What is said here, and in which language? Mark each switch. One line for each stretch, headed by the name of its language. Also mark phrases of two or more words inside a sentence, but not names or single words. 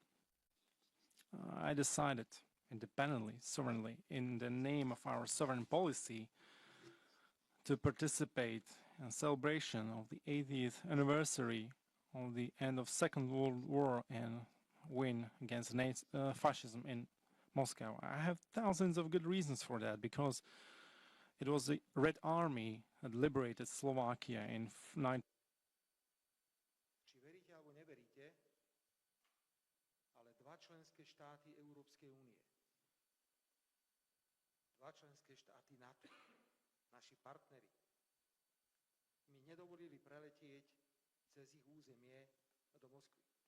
English: I decided independently, sovereignly, in the name of our sovereign policy, to participate in celebration of the 80th anniversary of the end of Second World War and win against fascism in Moscow. I have thousands of good reasons for that, because it was the Red Army that liberated Slovakia in
Slovak: Či veríte alebo neveríte, ale dva členské štáty Európskej únie, dva členské štáty NATO, naši partneri, mi nedovolili preletieť cez ich územie do Moskvy.